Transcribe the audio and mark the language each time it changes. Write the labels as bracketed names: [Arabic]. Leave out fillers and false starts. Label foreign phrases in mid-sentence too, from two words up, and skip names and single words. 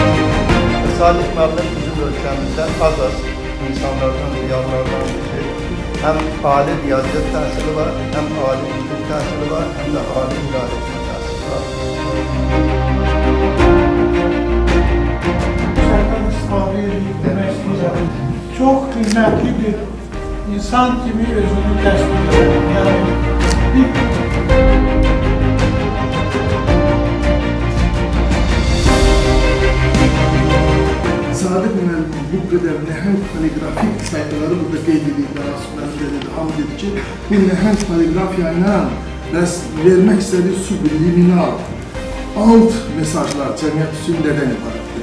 [Azerbaijani] Sadık Mənim bizim ölkəmizdən az insanlardan, diyarlardan biri. Hem âli riyaziyyat təhsili var, hem âli hukuk təhsili var, hem de âli idarəetmə təhsili var. Sərdən istifadə edib demək istəyirəm. Çox qiymətli bir insan kimi özünü təsvir edir. Yəni, Sadık müəllim bu qədər nəhəng poliqrafik sayfaları burada qeyd edildi, hamı dedi ki, bu nəhəng poliqrafiya ilə vermək istədiyi subliminal alt mesajlar cəmiyyət üçün nədən ibarətdir?